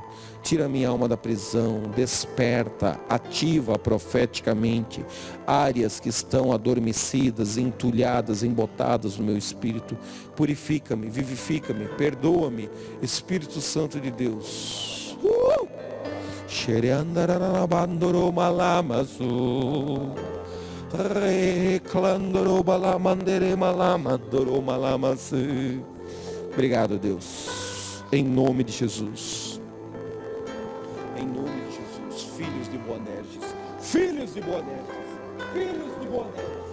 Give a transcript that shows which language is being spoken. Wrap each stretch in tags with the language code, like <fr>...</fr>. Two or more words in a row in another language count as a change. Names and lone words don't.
<pt>Tira minha alma da prisão, desperta, ativa profeticamente áreas que estão adormecidas, entulhadas, embotadas no meu espírito. Purifica-me, vivifica-me, perdoa-me, Espírito Santo de Deus. Xereandarabandoro malamasu. Reclandoro balamandere malamadoro malamase. Obrigado, Deus. Em nome de Jesus. Em nome de Jesus. Filhos de Boanerges. Filhos de Boanerges. Filhos de Boanerges.</pt>